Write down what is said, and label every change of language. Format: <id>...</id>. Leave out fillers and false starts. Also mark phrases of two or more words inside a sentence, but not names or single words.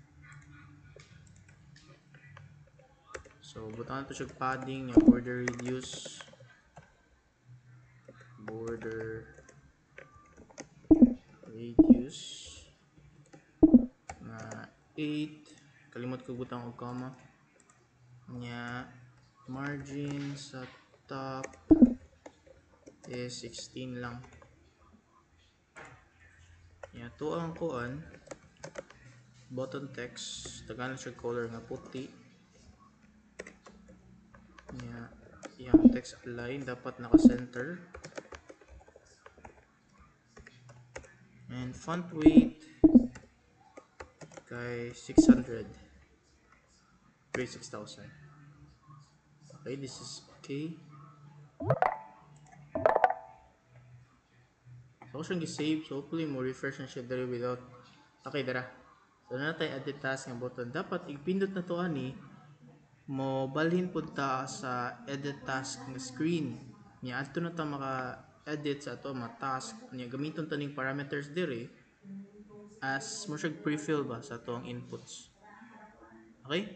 <ceb>So, butangan to siya padding yung</ceb> <en>border radius. Border radius na 8.</en> <ceb>Kalimot ko butang og comma. Nya margin sa top is 16 lang. Nya to ang kuan</ceb> <en>button text</en> <ceb>tagaan siya color nga puti. Nya yung</ceb> <en>text align</en> <ceb>dapat naka-center.</ceb> <en>And font weight kay 600. 6,000. Okay, this is okay. So,</en> <ceb>ako siyang gisave.</ceb> <en>So, hopefully,</en> <ceb>mo refresh na siya dali without. Okay, dara. So, na tayo</ceb> <en>edit task</en> <ceb>nga button. Dapat, ipindot na to ani. Mo balhin po ta sa</ceb> <en>edit task</en> <ceb>nga screen. Nya, ato na ta maka-edit sa ato mga task. Nya, gamiton ta ning parameters diri as mo siya pre-fill ba sa atong inputs. Okay?</ceb>